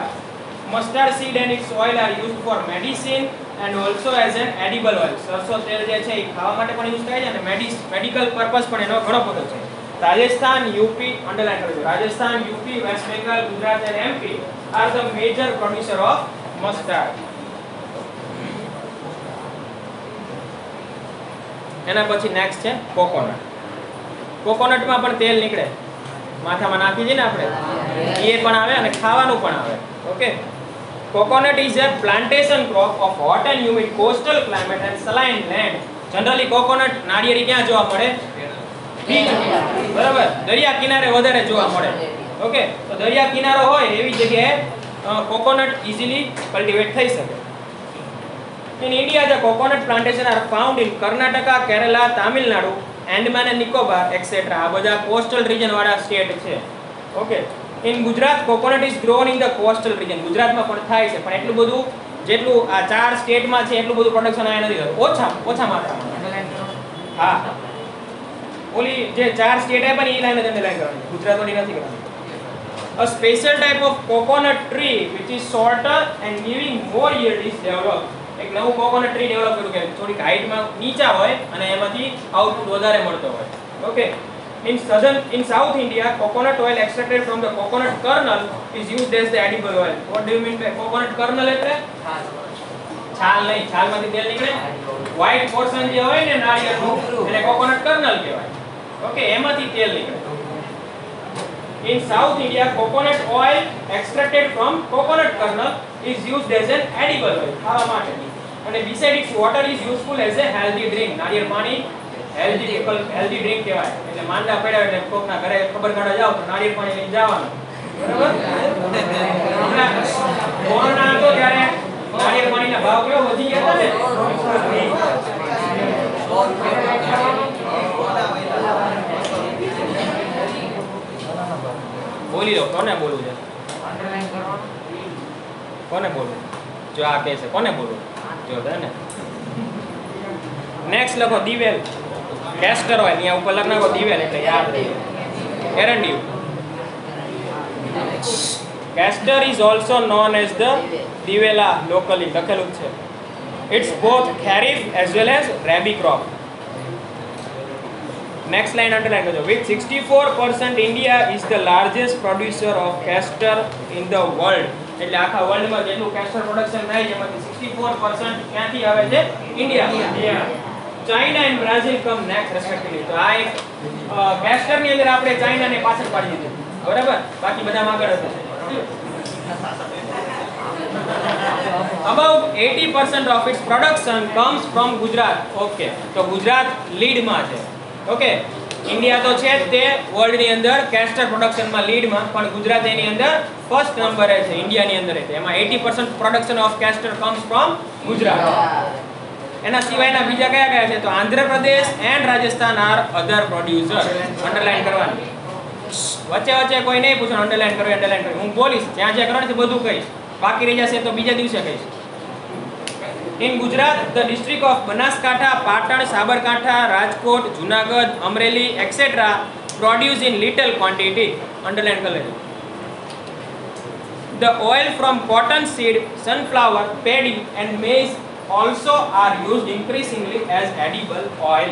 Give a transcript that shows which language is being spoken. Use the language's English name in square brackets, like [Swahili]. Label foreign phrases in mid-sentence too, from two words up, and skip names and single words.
[English] Mustard seed and its oil are used for medicine and also as an edible oil. [Gujarati] સરસો તેલ જે છે એ ખાવા માટે પણ યુઝ થાય છે અને મેડિકલ પર્પસ પણ એનો ઘણો બધો છે. [English] રાજસ્થાન, યુપી, [Gujarati] અંડરલાઈન કરજો. [English] રાજસ્થાન, યુપી, વેસ્ટ બેંગાલ, ગુજરાત and MP are the major producer of mustard. [Gujarati] એના પછી નેક્સ્ટ છે કોકોનટ. કોકોનટમાં પણ તેલ નીકળે, માથામાં નાખી દઈએ ને આપણે, એ પણ આવે અને ખાવાનું પણ આવે. [English] okay, coconut is a plantation crop of hot and humid coastal climate and saline land. [Gujarati] જનરલી કોકોનટ નાળિયેરી ક્યાં જોવા મળે? બીચ, બરાબર, દરિયા કિનારે વધારે જોવા મળે. ઓકે, તો દરિયા કિનારો હોય એવી જગ્યાએ કોકોનટ [English] easily cultivate [Gujarati] થઈ શકે. [English] In India, the coconut plantation are found in Karnataka, Kerala, Tamil Nadu, Andaman and Nicobar, etc. [Gujarati] આ બધા [English] coastal region [Gujarati] વાળા સ્ટેટ છે. ઓકે, [English] in Gujarat, coconut is grown in the coastal region. [Gujarati] ગુજરાતમાં પણ થાય છે, પણ એટલું બધું જેટલું આ ચાર સ્ટેટમાં છે એટલું બધું પ્રોડક્શન અહીંયા નથી થતું. ઓછા માત્રામાં. હા, ઓલી જે ચાર સ્ટેટ છે પણ એ લાઈન જ અંડરલાઈન કરવાની, ગુજરાતની નથી કરવાની. [English] A special type of coconut tree which is shorter and giving more yield is developed. [Gujarati] એક નવું [English] coconut tree develop [Gujarati] કર્યું કે થોડીક હાઈટમાં નીચા હોય અને એમાંથી આઉટપુટ વધારે મળતો હોય. ઓકે. [English] In South India, coconut oil extracted from the coconut kernel is used as the edible oil. What do you mean by coconut kernel? [Gujarati] એટલે છાલ નહીં, છાલમાંથી તેલ નીકળે. [English] white portion [Gujarati] જે હોય ને નાળિયેરનું એને [English] coconut kernel [Gujarati] કહેવાય. ઓકે, એમાંથી તેલ નીકળે. [English] In South India, coconut oil extracted from coconut kernel is used as an edible oil. [Gujarati] ખાવા માટે. [English] અને beside its water is useful as a healthy drink. [Gujarati] નાળિયેર પાણી [English] healthy drink [Gujarati] કહેવાય. એટલે માંદા પડ્યા એટલે કોકના ઘરે ખબર કાઢવા જાવ તો નાળિયેર પાણી લઈને જવાનું. બરાબર? હમણાં કોરોના હતો ત્યારે નાળિયેર પાણીના ભાવ કેવો વધી ગયા હતા ને. બોલી લો, કોને બોલવું છે? કોને બોલવું? જો આ કહે છે કોને બોલવું? જો ને નેક્સ્ટ લખો દિવેલ. [English] castor oil [Gujarati] અહીંયા ઉપર લખ નાખો દિવેલ એટલે યાદ રહે. એરંડિયું. [English] Castor is also known as the divela locally. [Gujarati] લખેલું છે. [English] It's both kharif as well as rabi crop. Next line underline કરજો. With 64% India is the largest producer of castor in the world. [Gujarati] એટલે આખા વર્લ્ડમાં જેટલું castor પ્રોડક્શન થાય છે એમાંથી 64% ક્યાંથી આવે છે? ઇન્ડિયા. [English] China and Brazil come next respectively. [Gujarati] તો આ એક castor ની અંદર આપણે ચાઇનાને પાછળ પાડી દીધું. બરાબર? બાકી બધામાં આગળ હતું. [English] About 80% of its production comes from Gujarat. [Gujarati] Okay, તો ગુજરાત લીડમાં છે. ઓકે, ઇન્ડિયા તો છે જ તે વર્લ્ડ ની અંદર [English] castor production [Gujarati] માં લીડમાં, પણ ગુજરાત એની અંદર ફર્સ્ટ નંબરે છે ઇન્ડિયાની અંદર. [English] એમાં 80% production of castor comes from Gujarat. [Gujarati] એના સિવાયના બીજા કયા કયા છે? [English] તો Andhra Pradesh and Rajasthan are other producer. [Gujarati] અંડરલાઈન કરવાની. વચ્ચે વચ્ચે કોઈ નહીં પૂછો, અંડરલાઈન કરો. હું બોલીશ, જ્યાં જ્યાં કરવાનું છે બધું કહીશ. બાકી રહી જશે તો બીજા દિવસે કહીશ. [English] In Gujarat, the district of Banaskantha, Patan, Sabarkantha, Rajkot, Junagadh, Amreli, etc. produce in little quantity. [Hindi] Underline कर लेना. [English] The oil from cotton seed, sunflower, paddy and maize also are used increasingly as edible oil.